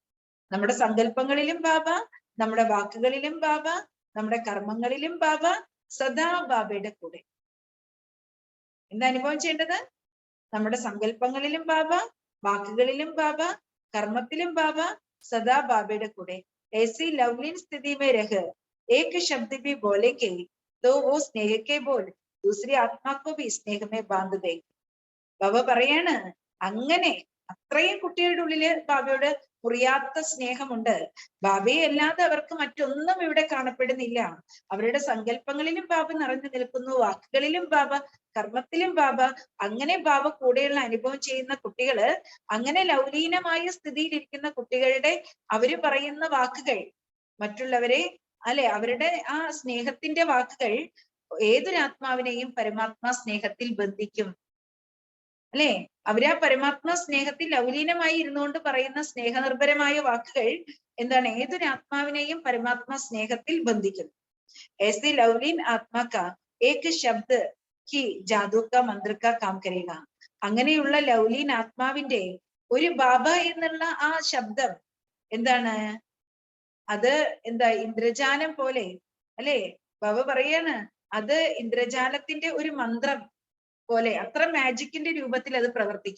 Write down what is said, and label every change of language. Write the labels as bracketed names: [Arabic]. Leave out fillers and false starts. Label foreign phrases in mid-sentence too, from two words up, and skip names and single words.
[Malayalam] നമ്മുടെ സങ്കല്പങ്ങളിലും ബാബ, നമ്മുടെ വാക്കുകളിലും ബാബ, നമ്മുടെ കർമ്മങ്ങളിലും ബാബ, സദാ ബാബയുടെ കൂടെ. എന്താ അനുഭവം ചെയ്യേണ്ടത്? നമ്മുടെ സങ്കല്പങ്ങളിലും ബാബ, വാക്കുകളിലും ബാബ, കർമ്മത്തിലും ബാബ, സദാ ബാബയുടെ കൂടെ. [Hindi] ऐसी लवलीन स्थिति में रह एक शब्द भी बोले के तो वो स्नेह के बोल दूसरी आत्मा को भी स्नेह में बांध दे. [Malayalam] ബാബ പറയാണ് അങ്ങനെ അത്രയും കുട്ടികളുടെ ഉള്ളില് ബാബയോട് മുറിയാത്ത സ്നേഹമുണ്ട്. ബാബയെ അല്ലാതെ അവർക്ക് മറ്റൊന്നും ഇവിടെ കാണപ്പെടുന്നില്ല. അവരുടെ സങ്കല്പങ്ങളിലും ബാബ നിറഞ്ഞു നിൽക്കുന്നു, വാക്കുകളിലും ബാബ, കർമ്മത്തിലും ബാബ. അങ്ങനെ ബാബ കൂടെയുള്ള അനുഭവം ചെയ്യുന്ന കുട്ടികള്, അങ്ങനെ ലൗലീനമായ സ്ഥിതിയിലിരിക്കുന്ന കുട്ടികളുടെ അവര് പറയുന്ന വാക്കുകൾ മറ്റുള്ളവരെ അല്ലെ, അവരുടെ ആ സ്നേഹത്തിന്റെ വാക്കുകൾ ഏതൊരാത്മാവിനെയും പരമാത്മാ സ്നേഹത്തിൽ ബന്ധിക്കും അല്ലെ. അവരാ പരമാത്മാ സ്നേഹത്തിൽ ലൗലീനമായി ഇരുന്നുകൊണ്ട് പറയുന്ന സ്നേഹനിർഭരമായ വാക്കുകൾ എന്താണ്, ഏതൊരാത്മാവിനെയും പരമാത്മാ സ്നേഹത്തിൽ ബന്ധിക്കുന്നു. [Hindi] ऐसे लवलीन आत्मा का एक शब्द ही जादू का मंत्र का काम करेगा. [Malayalam] അങ്ങനെയുള്ള ലൗലീൻ ആത്മാവിന്റെ ഒരു ബാബ എന്നുള്ള ആ ശബ്ദം എന്താണ്, അത് എന്താ ഇന്ദ്രജാലം പോലെ അല്ലെ. ബാബ പറയാണ് അത് ഇന്ദ്രജാലത്തിന്റെ ഒരു മന്ത്രം പോലെ, അത്ര മാജിക്കിന്റെ രൂപത്തിൽ അത് പ്രവർത്തിക്കും.